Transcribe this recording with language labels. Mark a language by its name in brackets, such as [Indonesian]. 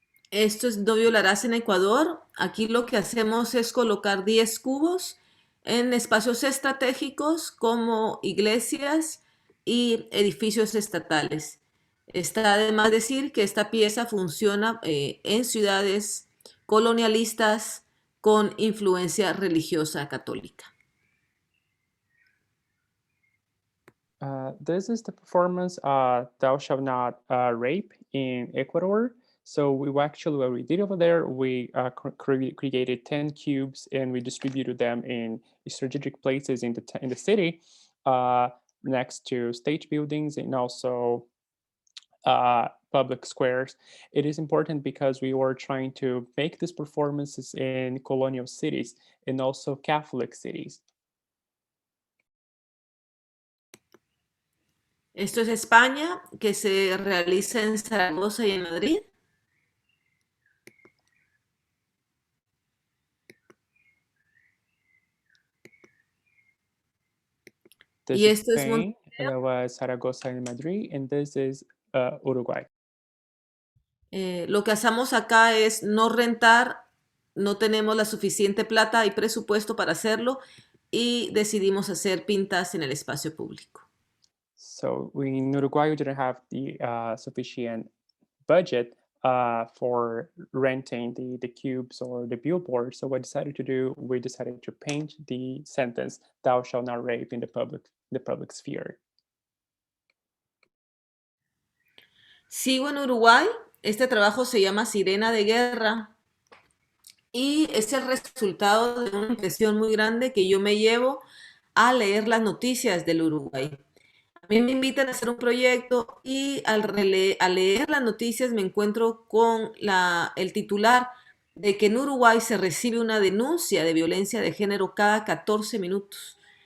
[Spanish] Esto es No violarás en Ecuador. Aquí lo que hacemos es colocar 10 cubos en espacios estratégicos como iglesias y edificios estatales. Está además decir que esta pieza funciona en ciudades colonialistas con influencia religiosa católica. [English] This is the performance, "Thou shalt not rape" in Ecuador. So what we did over there, we created 10 cubes and we distributed them in strategic places in the city, next to state buildings and also public squares. It is important because we were trying to make these performances in colonial cities and also Catholic cities. [Spanish] Esto es España, que se realiza en Zaragoza y en Madrid. [English] This [Spanish] Y [English] is [Spanish] esto es [English] Spain, that was Zaragoza and Madrid, and this is Uruguay. [Spanish] Lo que hacemos acá es no rentar, no tenemos la suficiente plata y presupuesto para hacerlo y decidimos hacer pintas en el espacio público. [English] So in Uruguay, we didn't have the sufficient budget for renting the cubes or the billboards. So what we decided to paint the sentence, "Thou shalt not rape" in the public sphere. [Spanish] Sigo en Uruguay, este trabajo se llama Sirena de Guerra y es el resultado de una impresión muy grande que yo me llevo a leer las noticias del Uruguay. A mí me invitan a hacer un proyecto y al leer las noticias me encuentro con el titular de que en Uruguay se recibe una denuncia de violencia de género cada 14 minutos.